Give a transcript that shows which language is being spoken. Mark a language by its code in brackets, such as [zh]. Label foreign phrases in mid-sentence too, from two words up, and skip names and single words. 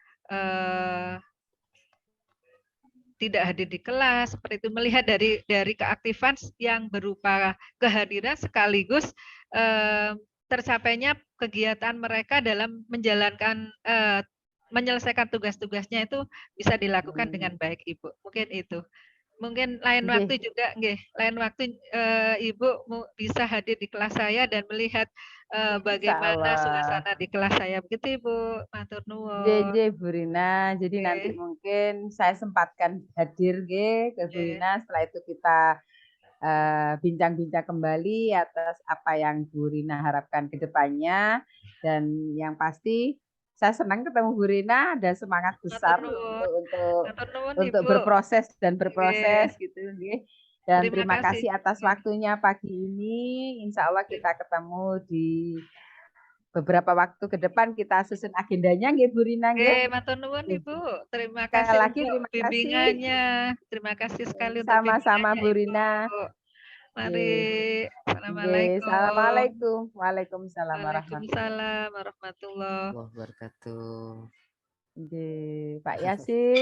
[id] tidak hadir di kelas, seperti itu, melihat dari keaktifan yang berupa kehadiran sekaligus tercapainya kegiatan mereka dalam menjalankan menyelesaikan tugas-tugasnya itu bisa dilakukan dengan baik Ibu. Mungkin itu. Mungkin lain waktu juga, lain waktu Ibu bisa hadir di kelas saya dan melihat bagaimana suasana di kelas saya. Begitu Ibu, [jv] matur nuwun. [id] Bu Rina, jadi nanti mungkin saya sempatkan hadir ke Bu Rina, setelah itu kita bincang-bincang kembali atas apa yang Bu Rina harapkan ke depannya, dan yang pasti saya senang ketemu Bu Rina, ada semangat besar untuk berproses dan berproses gitu, dan terima kasih atas waktunya pagi ini. [ar] إن شاء الله [id] kita ketemu di beberapa waktu ke depan, kita susun agendanya nggih Bu Rina nggih. [jv] Matur nuwun Ibu. [id] Terima kasih untuk bimbingannya. Terima kasih sekali untuk sama-sama Bu Rina. Mari. Assalamualaikum. [ar] السلام عليكم. وعليكم السلام warahmatullahi wabarakatuh. Pak Yasin.